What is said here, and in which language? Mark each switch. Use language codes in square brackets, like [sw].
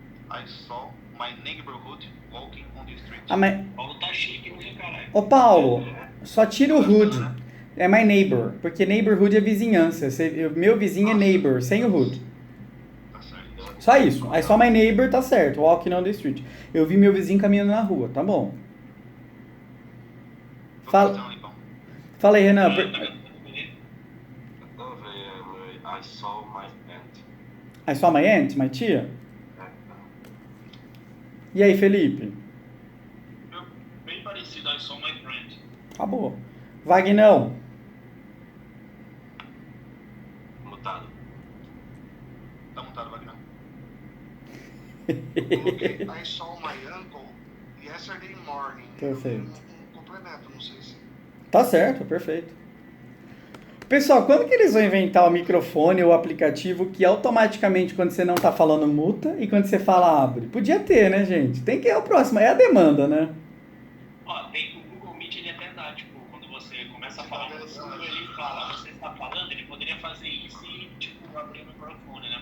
[en] I saw my neighborhood walking on the street. [pt] Ah, mas... Paulo tá chique, né, caralho? Ô, Paulo, só tira o hood. É [en] my neighbor, [pt] porque neighborhood é vizinhança. Meu vizinho é neighbor, sem o hood. Tá certo. Só isso. Aí só [en] my neighbor [pt] tá certo. [en] Walking on the street. [pt] Eu vi meu vizinho caminhando na rua, tá bom. Fala aí, Renan. [en] I saw my aunt. I saw my aunt, my tia. [pt] E aí, Felipe? Bem parecido, [en] I saw my friend. [pt] Acabou. Vagnão. Mutado. Tá mutado, Wagner? Coloquei [en] I saw my uncle yesterday morning. [pt] Perfeito. Um complemento, não sei se... Tá certo, perfeito. Pessoal, quando que eles vão inventar o microfone ou o aplicativo que automaticamente, quando você não tá falando, muta e quando você fala, abre? Podia ter, né, gente? Tem que ir o próximo. É a demanda, né? Ó, tem o Google Meet, ele até dá, tipo, quando você começa a falar, ele fala, você está falando, ele poderia fazer isso e, tipo, abrir o microfone, né?